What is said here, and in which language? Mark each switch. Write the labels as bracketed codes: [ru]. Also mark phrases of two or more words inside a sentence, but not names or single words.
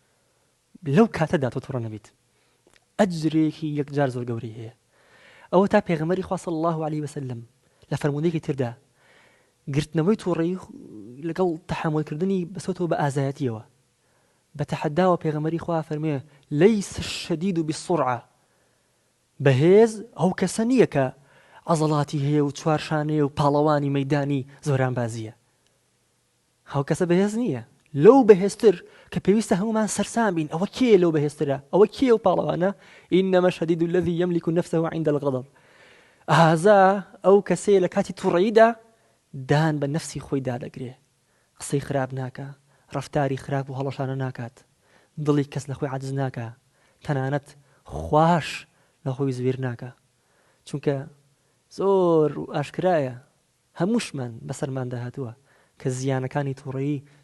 [ckb] لەو کاتەدا تۆ تووڕە نەبیت ئەجرێکی یەکجار زۆر گەورەی هەیە ئەوە تا پێغەمبەری خوا [ar] صلی الله عليه وسلم [ckb] لە فەرموودەیەکی تردا گرتنەوەی تووڕەیی لەگەڵ تەحملکردنی بەسەوتەوە بە ئازایەتیەوە بە تەحەداوە پێغەمبەری خوا فەرموویە [ar] لەیس الشەدید بالسرعة [ckb] بەهێز ئەو کەسە نییە کە عەزەڵاتی هەیە و چوارشانەیە و پاڵەوانی مەیدانی زۆران بازیە ئەو کەسە بەهێز نییە لەو بەهێزتر کە پێویستە هەمومان سەرسام بین ئەوە کێ لەو بەهێزترە ئەوە کێ و پاڵەوانە [ar] إنما الشديد الذي يملك نفسه عند الغضب [ckb] ئازا ئەو کەسەیە لە کاتی تووڕەییدا دان بە نەفسی خۆی دادەگرێ قسەی خراپ ناکە ڕەفتاری خراپ و هەڵەشانە ناکات دڵی کەس لە خۆی عاجز ناکە تەنانەت خوش لە خۆی زوێر ناکە چونکە زۆر ئاشکرایە هەمووشمان بەسەرماندا هاتووە کە زیانەکانی تووڕەیی